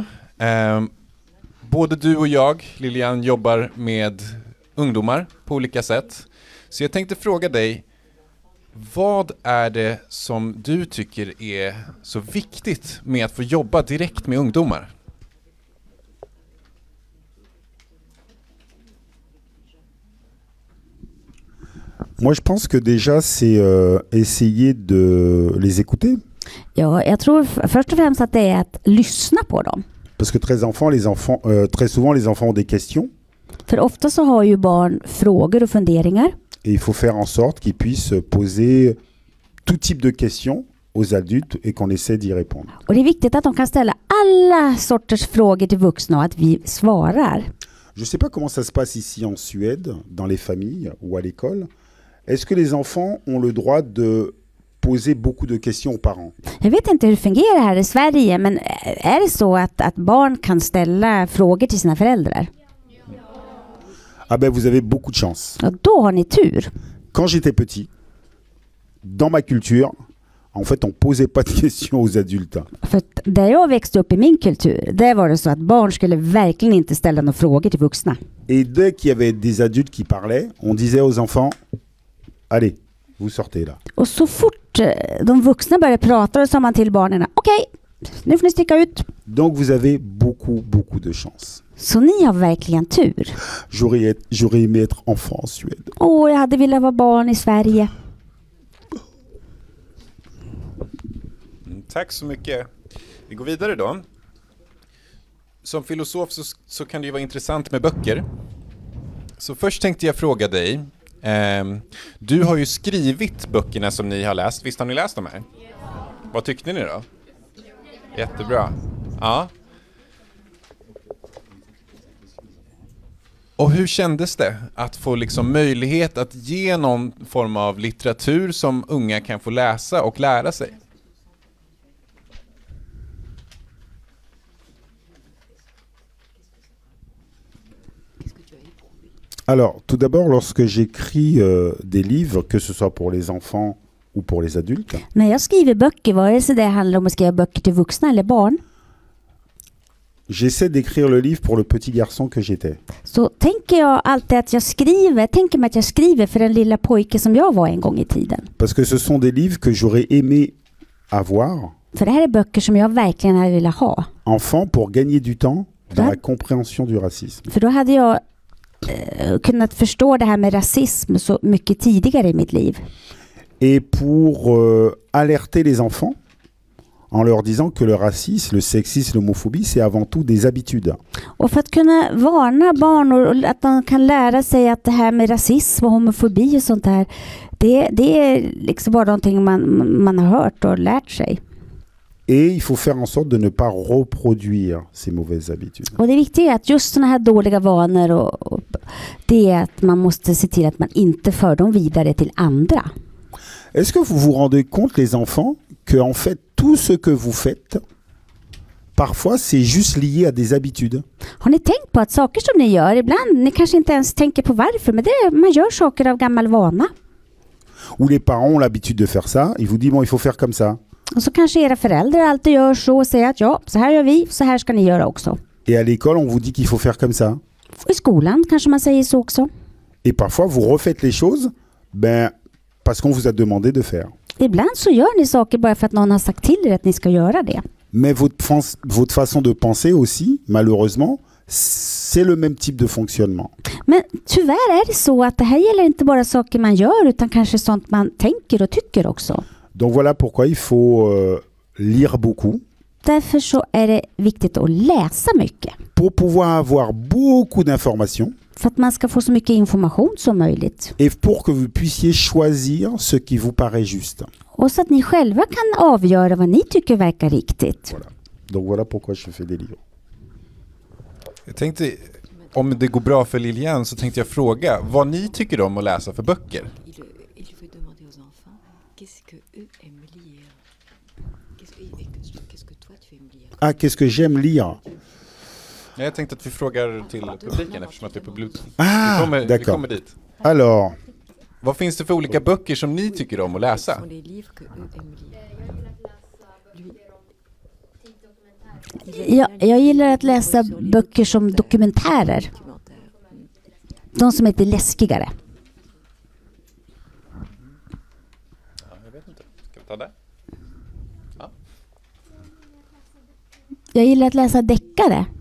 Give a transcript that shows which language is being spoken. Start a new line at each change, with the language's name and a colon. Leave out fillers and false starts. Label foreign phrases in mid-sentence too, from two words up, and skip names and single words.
Swedish: Både du och jag, Lilian, jobbar med ungdomar på olika sätt. Så jag tänkte fråga dig, vad är det som du tycker är så viktigt med att få jobba direkt med ungdomar?
French: Moi, je pense que déjà, c'est essayer de les écouter.
Swedish: Ja, jag tror först och främst att det är att lyssna på dem.
French: Parce que très souvent, les enfants ont des questions.
Swedish: För ofta så har ju barn frågor och funderingar.
French: Et il faut faire en sorte qu'ils puissent poser tout type de questions aux adultes et qu'on essaie d'y répondre.
Swedish: Och det är viktigt att de kan ställa alla sorters frågor till vuxna och att vi svarar.
French: Je ne sais pas comment ça se passe ici en Suède, dans les familles ou à l'école. Est-ce que les enfants ont le droit de poser beaucoup de questions aux parents?
Swedish: Jag vet inte hur det fungerar här i Sverige, men är det så att barn kan ställa frågor till sina föräldrar?
French: Ah ben vous avez beaucoup de chance.
Swedish: Ja, då har ni tur.
French: Quand j'étais petit, dans ma culture, en fait on posait pas de questions aux adultes.
Swedish: För där jag växte upp i min kultur, där var det så att barn skulle verkligen inte ställa några frågor till vuxna.
French: Et dès qu'il y avait des adultes qui parlaient, on disait aux enfants, allez, vous sortez là.
Swedish: Och så fort de vuxna började prata, så sa man till barnen, okej, nu får ni sticka ut.
French: Donc vous avez beaucoup de chance.
Swedish: Så ni har verkligen tur.
French: J'aurais aimé être enfant en Suède.
Swedish: Jag hade velat vara barn i Sverige. Tack så mycket. Vi går vidare då. Som filosof så kan det ju vara intressant med böcker. Så först tänkte jag fråga dig. Du har ju skrivit böckerna som ni har läst. Visst har ni läst dem här? Vad tyckte ni då? Jättebra. Ja. Och hur kändes det att få liksom möjlighet att ge någon form av litteratur som unga kan få läsa och lära sig?
French: Alors, tout d'abord, lorsque j'écris des livres, que ce soit pour les enfants ou pour les adultes.
Swedish: När jag skriver böcker, vare sig det handlar om att skriva böcker till vuxna eller barn,
French: j'essaie d'écrire le livre pour le petit garçon que j'étais.
Swedish: Så tänker jag alltid att jag skriver för den lilla pojke som jag var en gång i tiden.
French: Parce que ce sont des livres que j'aurais aimé avoir.
Swedish: För det här är böcker som jag verkligen hade velat ha.
French: Enfant, pour gagner du temps dans la compréhension du racisme.
Swedish: För då hade jag kunnat förstå det här med rasism så mycket tidigare i mitt liv.
French: Et pour alerter les enfants en leur disant que le racisme, le sexisme, l'homophobie, c'est avant tout des habitudes.
Swedish: Och för att kunna varna barn och att de kan lära sig att det här med rasism och homofobi och sånt där, det är liksom bara någonting man har hört och lärt sig.
French: Et il faut faire en sorte de ne pas reproduire ces mauvaises habitudes.
Swedish: Och det viktiga är att just såna här dåliga vanor och det är att man måste se till att man inte för dem vidare till andra.
French: Est-ce que vous vous rendez compte, les enfants, que en fait tout ce que vous faites, parfois c'est juste lié à des habitudes?
Swedish: Har ni tänkt på att saker som ni gör ibland, ni kanske inte ens tänker på varför, men man gör saker av gammal vana.
French: Ou les parents ont l'habitude de faire ça, ils vous disent bon, il faut faire comme ça.
Swedish: Och så kanske era föräldrar alltid gör så och säger att ja, så här gör vi, så här ska ni göra också.
French: Et à l'école, on vous dit qu'il faut faire comme ça.
Swedish: Och i skolan kanske man säger så också.
French: Et parfois, vous refaites les choses, parce qu'on vous a demandé de faire.
Swedish: Ibland så gör ni saker bara för att någon har sagt till er att ni ska göra det.
French: Mais votre façon de penser aussi, malheureusement, c'est le même type de fonctionnement.
Swedish: Men tyvärr är det så att det här gäller inte bara saker man gör utan kanske sånt man tänker och tycker också.
French: Donc voilà pourquoi il faut lire beaucoup.
Swedish: Därför så är det viktigt att läsa mycket.
French: Pour pouvoir avoir beaucoup d'informations.
Swedish: För att man ska få så mycket information som möjligt.
French: Et pour que vous puissiez choisir ce qui vous paraît juste.
Swedish: Och så att ni själva kan avgöra vad ni tycker verkar riktigt.
French: Voilà. Donc voilà pourquoi je fais des livres.
Swedish: Jag tänkte, om det går bra för Lilian så tänkte jag fråga vad ni tycker om att läsa för böcker.
French: Il faut demander aux enfants qu'est-ce que eux aiment lire. Qu'est-ce que toi tu aimes lire? Ah, qu'est-ce que j'aime lire?
Swedish: Jag tänkte att vi frågar till publiken eftersom att det är på Bluetooth. Ah, vi
French: d'accord.
Swedish: kommer dit.
French: Alors,
Swedish: Vad finns det för olika böcker som ni tycker om att läsa?
French: Ce sont les livres que eux aiment lire.
Swedish: Jag gillar att läsa böcker som dokumentärer. De som är lite läskigare. Ja, jag vet inte. Ska vi ta det? Ja. Jag gillar att läsa deckare.